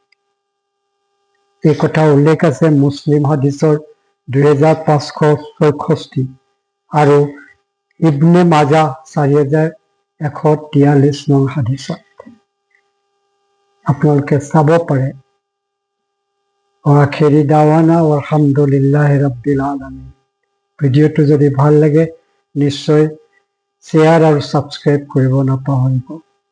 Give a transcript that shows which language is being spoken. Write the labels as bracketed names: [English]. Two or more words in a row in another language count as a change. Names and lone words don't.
[Assamese] এই কথা উল্লেখ আছে মুছলিম হাদিছৰ 2566 আৰু ইবনে মাজা 4143 নং হাদিছত। আপোনালোকে চাব পাৰে। [Arabic] آخر دعوانا الحمد لله رب العالمين. [Assamese] ভিডিঅ'টো যদি ভাল লাগে নিশ্চয় শ্বেয়াৰ আৰু ছাবস্ক্ৰাইব কৰিব নাপাহৰিব।